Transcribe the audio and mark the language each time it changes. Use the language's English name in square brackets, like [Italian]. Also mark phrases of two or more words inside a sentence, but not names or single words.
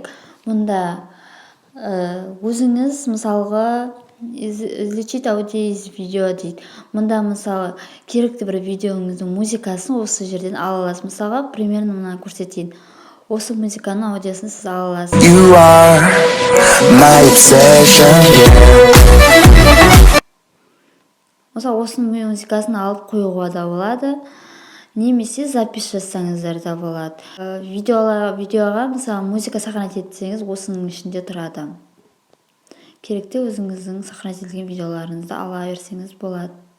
[Kazakh] Мұнда өзіңіз, мысалға, [Russian] излечить аудио из видео [Kazakh] дейді. Мұнда, мысалы, керекті бір видеоңыздың музыкасын осы жерден ала аласыз. Мысалға, примерно мұнан көрсетейін. Осы музыканың аудиосын сіз ала аласыз. [English] You are my obsession. [Kazakh] Мысалы, осының музыкасын алып қоюға да болады. Немесе запись жасаңыздар да болады. Видеоға, мысалы, музыка сохранить етсеңіз, осының ішінде тұрады. Керекті өзіңіздің сохранить етілген видеоларыңызды ала берсеңіз болады.